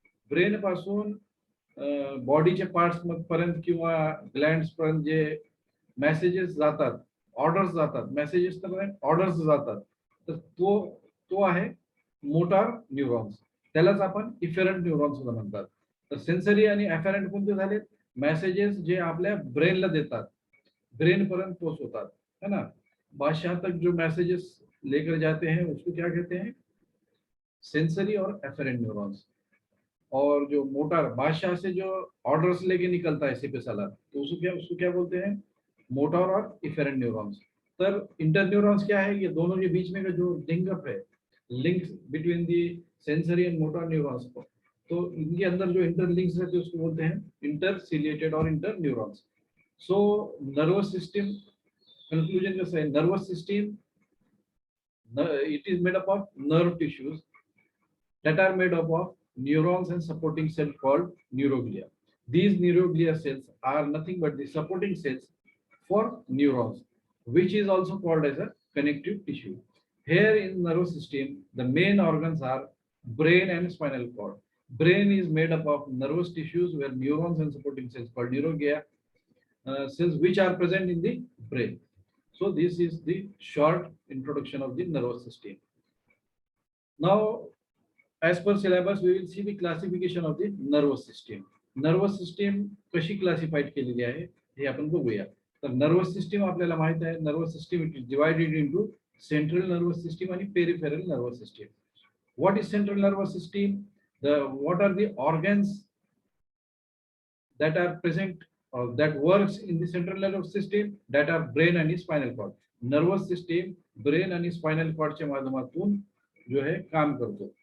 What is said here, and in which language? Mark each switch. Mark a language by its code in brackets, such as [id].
[mr] Brain पासून बॉडीच्या parts पर्यंत किंवा ग्लँड्स पर्यंत जे मेसेजेस जातात, ऑर्डर्स जातात, मेसेजेस तर ऑर्डर्स जातात, तर तो आहे मोटार न्यूरॉन्स. त्यालाच आपण इफेरंट न्यूरॉन्स सुद्धा म्हणतात. तर सेन्सरी आणि एफेरंट कोणते झाले, मेसेजेस जे आपल्या ब्रेनला देतात, ब्रेन पर्यंत पोहोचवतात है ना. [hi] बादशाह तक जो मैसेजेस लेकर जाते हैं उसको क्या कहते हैं, सेंसरी और एफेरेंट न्यूरॉन्स. और जो मोटर बादशाह से जो ऑर्डर्स लेके निकलता है सिपे सालार, तो उसको क्या बोलते हैं, मोटर और इफेरेंट न्यूरॉन्स. तर इंटर न्यूरॉन्स क्या है, ये दोनों के बीच में का जो लिंकअप है, [en] link between the sensory and motor neurons, [hi] तो इनके अंदर जो इंटरलिंक्स रहते हैं उसको बोलते हैं इंटरसिलिएटेड और inter neurons. So nervous system conclusion कैसा है, [en] Nervous system it is made up of nerve tissues that are made up of neurons and supporting cell called neuroglia. These neuroglia cells are nothing but the supporting cells for neurons, which is also called as a connective tissue. Here in nervous system, the main organs are brain and spinal cord. Brain is made up of nervous tissues where neurons and supporting cells called neuroglia cells which are present in the brain. So this is the short introduction of the nervous system. Now, as per syllabus, we will see the classification of the nervous system. [mr] Nervous system कशी classified केलेली आहे हे आपण बघूया. तर nervous system आपल्याला माहित आहे, [en] nervous system it is divided into central nervous system आणि peripheral nervous system. What is central nervous system? What are the organs that are present that works in the central nervous system? That are brain and spinal cord. [mr] Nervous system brain आणि spinal cord च्या माध्यमातून जो है काम करतो.